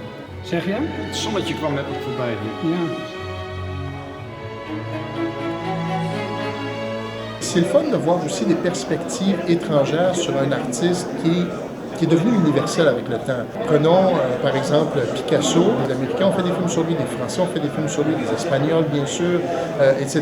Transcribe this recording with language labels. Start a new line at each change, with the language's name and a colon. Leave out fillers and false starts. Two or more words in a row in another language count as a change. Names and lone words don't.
Dutch: Zeg je? Het zonnetje kwam net nog voorbij. Ja.
French: C'est le fun de voir aussi des perspectives étrangères sur un artiste qui est devenu universel avec le temps. Prenons par exemple Picasso. Les Américains ont fait des films sur lui, les Français ont fait des films sur lui, les Espagnols bien sûr, etc.